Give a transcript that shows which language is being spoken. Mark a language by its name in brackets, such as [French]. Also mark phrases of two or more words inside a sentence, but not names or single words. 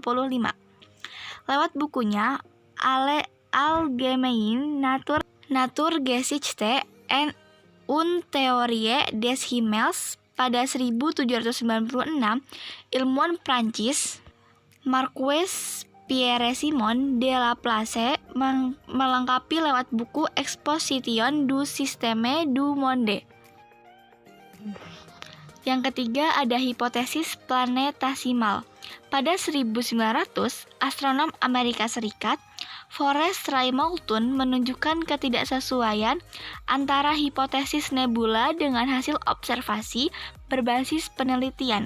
[Indonesian] Lewat bukunya Allgemeine Naturgeschichte und Theorie des Himmels pada 1796, ilmuwan Prancis Marquis Pierre-Simon de Laplace melengkapi lewat buku Exposition du Système du Monde. Yang ketiga ada hipotesis planetasimal. Pada 1900, astronom Amerika Serikat Forrest Ray Moulton menunjukkan ketidaksesuaian antara hipotesis nebula dengan hasil observasi berbasis penelitian.